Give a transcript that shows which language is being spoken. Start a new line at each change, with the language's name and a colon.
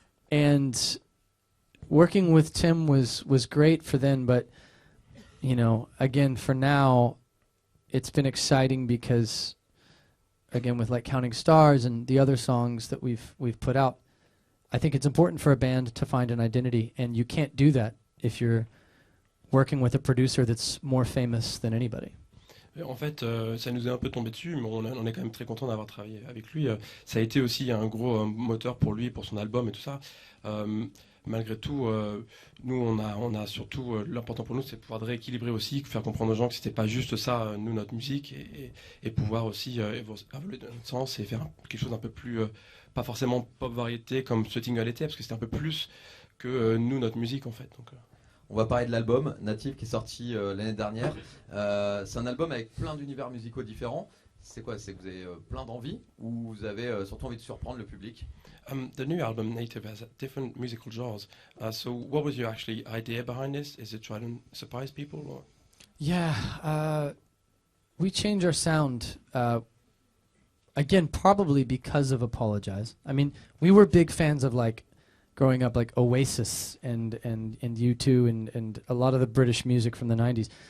English: and working with Tim was great for then, but again, for now, it's been exciting because, again, with like Counting Stars and the other songs that we've put out, I think it's important for a band to find an identity, and you can't do that if you're working with a producer that's more famous than anybody.
French: Et en fait, ça nous est un peu tombé dessus, mais on est quand même très content d'avoir travaillé avec lui. Ça a été aussi un gros moteur pour lui, pour son album et tout ça. Euh, Malgré tout, nous, on a surtout, l'important pour nous, c'est de pouvoir de rééquilibrer aussi, faire comprendre aux gens que c'était pas juste ça, nous, notre musique, et pouvoir aussi évoluer dans notre sens et faire quelque chose d'un peu plus, pas forcément pop variété comme ce single était, parce que c'était un peu plus que nous, notre musique, en fait. Donc, On va parler de l'album Native qui est sorti l'année dernière. C'est un album avec plein d'univers musicaux différents. C'est quoi? C'est que vous avez plein d'envie ou vous avez surtout envie de surprendre le public?
English: the new album Native has different musical genres. So, what was your actually idea behind this? Is it trying to surprise people? Or? Yeah, we changed our sound again, probably because of Apologize. I mean, we were big fans of like growing up, like Oasis and U2 and a lot of the British music from the 90s.